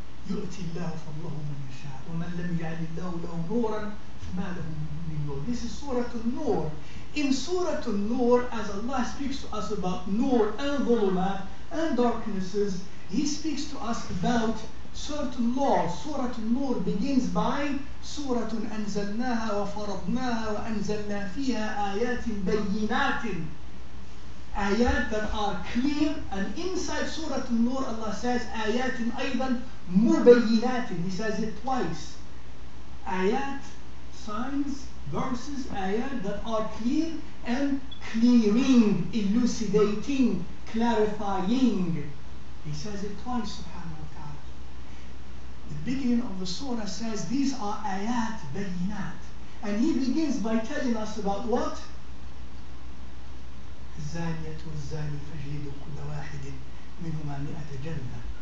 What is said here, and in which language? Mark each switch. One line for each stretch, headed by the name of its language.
Arabic: يُؤْتِي اللَّهُ فَضْلَهُ مَنْ يَشَاءُ وَمَنْ لَمْ يَجْعَلِ اللَّهُ لَهُ نُورًا فَمَا لَهُ مِن نُور.
English: This is Surat An-Nur. In Surat An-Nur, as Allah speaks to us about nur and dhulumat and darknesses, He speaks to us about certain laws. Surah An-Nur begins by Surat
Arabic: أنزلناها وفرضناها وأنزلنا فيها آيات بينات.
English: Ayat that are clear, and inside Surah An-Nur Allah says
Arabic: آيات أيضا مبينات.
English: He says it twice. Ayat, signs, verses, ayat that are clear and clearing, elucidating, clarifying. He says it twice, subhanahu wa ta'ala. The beginning of the surah says these are ayat, bayinat. And he begins by telling us about what?
Arabic: الزانية والزاني فاجلدوا كل واحد منهما 100 جلدة.